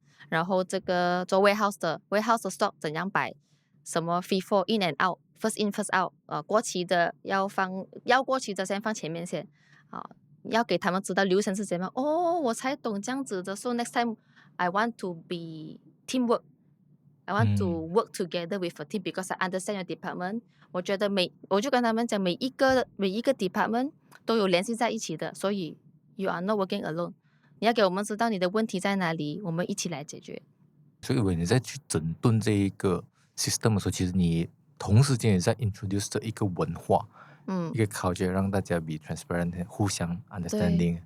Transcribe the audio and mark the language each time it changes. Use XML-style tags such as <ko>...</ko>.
<zh>然后这个做 warehouse 的 stock 怎样摆？什么 FIFO in and out，</zh> <en>first in first out。</en> <zh>过期的要过期的先放前面先。要给他们知道流程是怎么样。哦，我才懂这样子的。</zh> <en>So next time I want to be teamwork. I want to work together with a team because I understand your department.</en> <zh>我觉得我就跟他们讲，每一个 department 都有联系在一起的，所以</zh> <en>you are not working alone.</en> <zh>你要给我们知道你的问题在哪里，我们一起来解决。所以以为你在去整顿这一个 system 的时候，其实你同时间也在 introduce 这一个文化，一个 culture， 让大家</zh> <en>be transparent，</en> <zh>互相 understanding。</zh>